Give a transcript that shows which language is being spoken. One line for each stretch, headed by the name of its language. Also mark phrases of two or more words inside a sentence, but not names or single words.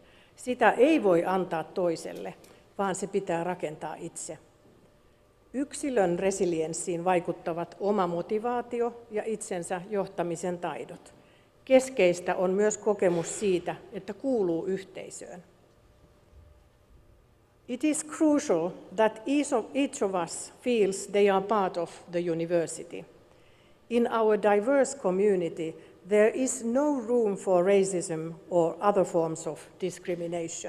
Finnish: Sitä ei voi antaa toiselle, vaan se pitää rakentaa itse. Yksilön resilienssiin vaikuttavat oma motivaatio ja itsensä johtamisen taidot. Keskeistä on myös kokemus siitä, että kuuluu yhteisöön.
English: It is crucial that each of us feels they are part of the university. In our diverse community, there is no room for racism or other forms of discrimination.